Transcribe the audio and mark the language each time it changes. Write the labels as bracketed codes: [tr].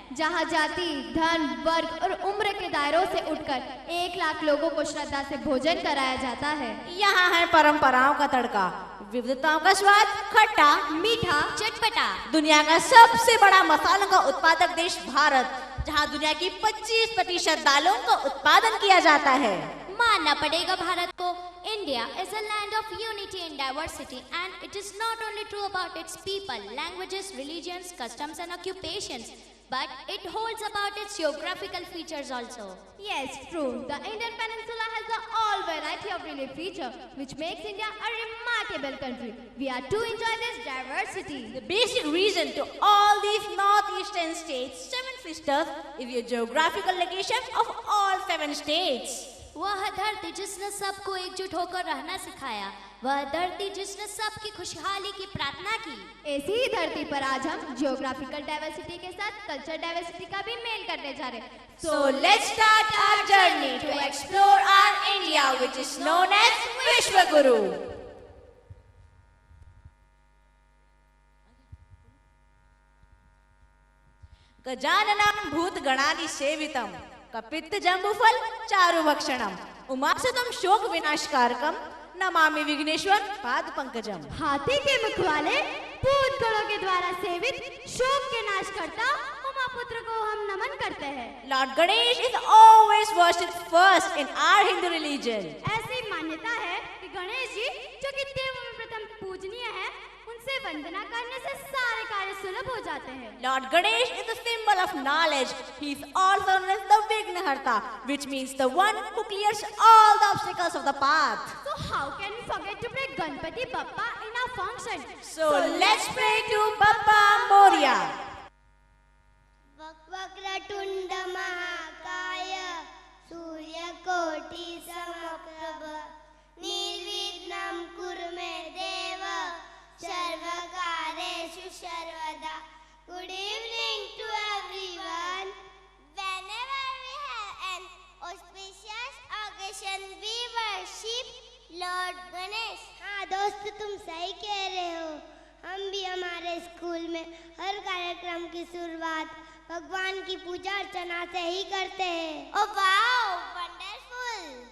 [hi] जहाँ जाति, धर्म, वर्ग और उम्र के दायरों से उठकर 1 लाख लोगों को श्रद्धा से भोजन कराया जाता है। यहाँ है परंपराओं का तड़का, विविधताओं का स्वाद, खट्टा, मीठा, चटपटा। दुनिया का सबसे बड़ा मसालों का उत्पादक देश भारत, जहाँ दुनिया की 25% दालों का उत्पादन किया जाता है। मानना पड़ेगा भारत को, [en] India is a land of unity and diversity, and it is not only true about its people, languages, religions, customs and occupations, but it holds about its geographical features also. Yes, true. The Indian Peninsula has a all variety of relief feature, which makes India a remarkable country. We are to enjoy this diversity. The basic reason to all these northeastern states, 7 sisters, is your geographical location of all 7 states. [hi] वह धरती जिसने सबको एकजुट होकर रहना सिखाया, वह धरती जिसने सबकी खुशहाली की प्रार्थना की। ऐसी ही धरती पर आज हम जियोग्राफिकल डाइवर्सिटी के साथ कल्चर डाइवर्सिटी का भी मेल करने जा रहे हैं। [en] So let's start our journey to explore our India, which is known as Vishwaguru. [sa] गजाननं भूतगणादि सेवितं कपित्त जम्बुफल चारुभक्षणम उमासुतं शोक विनाशकारकम नमामि विघ्नेश्वर पाद पंकजम। [hi] हाथी के मुख वाले भूत गणों के द्वारा सेवित शोक के नाश करता उमापुत्र को हम नमन करते हैं। [en] Lord Ganesh is always worshipped first in our Hindu religion. [hi] ऐसी मान्यता है कि गणेश जी जो कि देवों में प्रथम पूजनीय है, उनसे वंदना करने से सारे कार्य सुलभ हो जाते हैं। [en] Lord Ganesh is the symbol of knowledge. He is also known as the Vignaharta, which means the one who clears all the obstacles of the path. So how can we forget to pray Ganpati Bappa in our function? So let's pray to Bappa Moria. [sa] Vakratunda महाकाय सूर्यकोटि समप्रभ निर्विघ्नं कुरु मे देव सर्वकार्येषु सर्वदा. [en] Good evening to everyone. Whenever we have an auspicious occasion, we worship Lord Ganesh. [hi] हाँ दोस्त, तुम सही कह रहे हो। हम भी हमारे स्कूल में हर कार्यक्रम की शुरुआत भगवान की पूजा अर्चना से ही करते हैं। [en] Oh wow, wonderful.